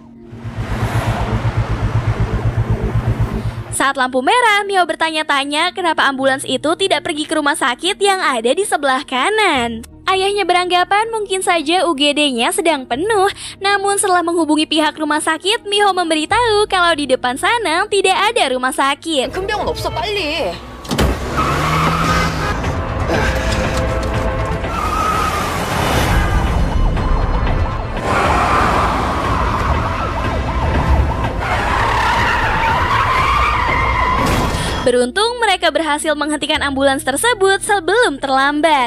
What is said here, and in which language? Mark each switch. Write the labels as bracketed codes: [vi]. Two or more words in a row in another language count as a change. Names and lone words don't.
[id] Saat lampu merah, Miho bertanya-tanya kenapa ambulans itu tidak pergi ke rumah sakit yang ada di sebelah kanan. Ayahnya beranggapan mungkin saja UGD-nya sedang penuh. Namun setelah menghubungi pihak rumah sakit, Miho memberitahu kalau di depan sana tidak ada rumah sakit. [ko] 큰 병은 없어, 빨리. [id] Beruntung mereka berhasil menghentikan ambulans tersebut sebelum terlambat.